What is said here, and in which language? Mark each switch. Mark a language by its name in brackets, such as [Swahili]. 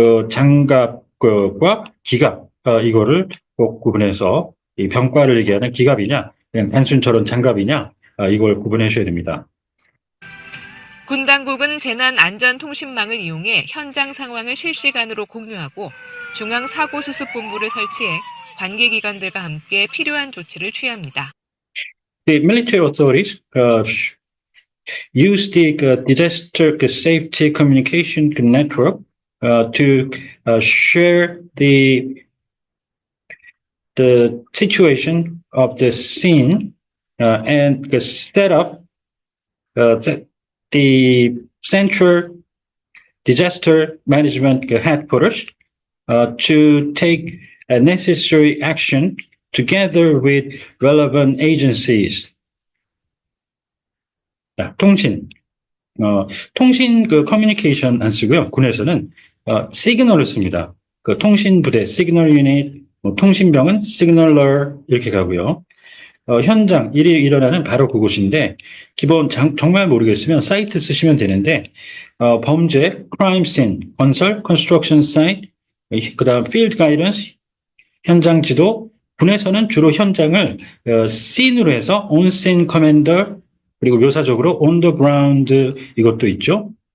[Korean] 장갑과 기갑 이거를 꼭 구분해서 이 병과를 얘기하는 기갑이냐 그냥 단순처럼 장갑이냐 이걸 구분해 주셔야 됩니다. 군 당국은 재난 안전통신망을 이용해 현장 상황을 실시간으로 공유하고 중앙사고수습본부를 설치해 관계기관들과 함께 필요한 조치를 취합니다. [English] The military authorities use the disaster safety communication network to share the situation of the scene and set up the central disaster management headquarters to take necessary action together with relevant agencies. [Korean] 자, 통신. 통신 커뮤니케이션 안 쓰고요. 군에서는 시그널을 씁니다. 통신 부대, 시그널 유닛, 통신병은 시그널러 이렇게 가고요. 현장, 일이 일어나는 바로 그곳인데, 정말 모르겠으면 사이트 쓰시면 되는데, 범죄, crime scene, 건설, construction site, 그 다음 field guidance, 현장 지도, 군에서는 주로 현장을 scene으로 해서 [English] on scene commander, [Korean] 그리고 묘사적으로 [English] on the ground [Korean] 이것도 있죠.